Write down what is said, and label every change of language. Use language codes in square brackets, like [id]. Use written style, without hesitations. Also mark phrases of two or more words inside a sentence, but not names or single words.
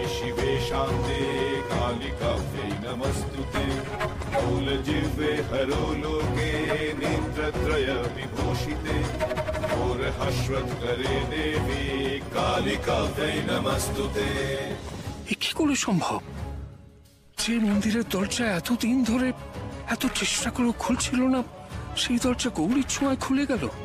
[sa] शिवे शांते कालिकायै नमस्तुते मूलजिह्वे हरोलोके नेत्रत्रय विभूषिते घोरहश्वत्करे देवी कालिकायै नमस्तुते। [bn] কি করে সম্ভব? যে মন্দিরের দরজা এতদিন ধরে এত চেষ্টা করে খুলছিল না, সেই দরজা গৌরীর ছোঁয়ায় খুলে গেল।